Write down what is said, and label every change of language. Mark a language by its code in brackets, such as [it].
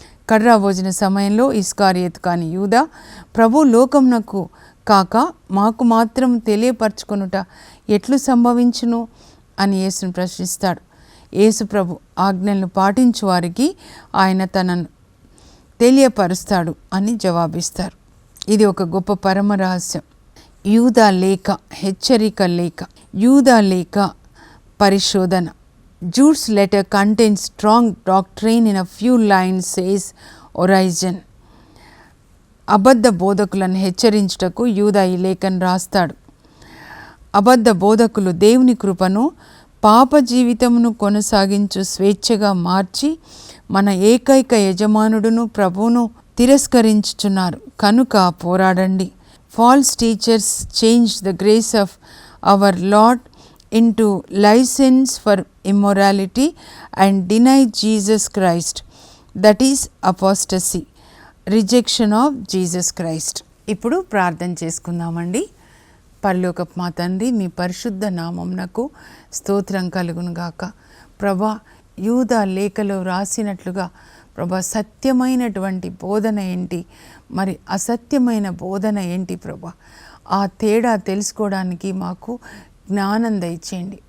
[te] కడ్రా భోజన సమయంలో ఇస్కారియోతు కాని యూదా, ప్రభు లోకమునకు కాక మాకు మాత్రం తెలియపరచుకొనుట ఎట్లు సంభవించును అని యేసును ప్రశ్నిస్తాడు. యేసు ప్రభు ఆజ్ఞలను పాటించు వారికి ఆయన తనను తెలియపరుస్తాడు అని జవాబిస్తారు. ఇది ఒక గొప్ప పరమ రహస్యం. యూదా లేఖ హెచ్చరిక లేఖ, యూదా లేఖ పరిశోధన. [en] Jude's letter contains strong doctrine in a few lines, says Origen. [te] అబద్ధ బోధకులను హెచ్చరించుటకు యూదా ఈ లేఖను రాస్తాడు. అబద్ధ బోధకులు దేవుని కృపను పాప జీవితమును కొనసాగించు స్వేచ్ఛగా మార్చి మన ఏకైక యజమానుడును ప్రభువును తిరస్కరించుచున్నారు కనుక పోరాడండి. [en] False teachers change the grace of our Lord into license for immorality and deny Jesus Christ. That is apostasy, rejection of Jesus Christ. [te] ఇప్పుడు ప్రార్థన చేసుకుందామండి. పరలోకపు మా తండ్రి, మీ పరిశుద్ధ నామమునకు స్తోత్రం కలుగును గాక. ప్రభా, యూదా లేఖలో రాసినట్లుగా ప్రభా సత్యమైనటువంటి బోధన ఏంటి, మరి అసత్యమైన బోధన ఏంటి ప్రభా, ఆ తేడా తెలుసుకోవడానికి మాకు జ్ఞానం దయచేయండి.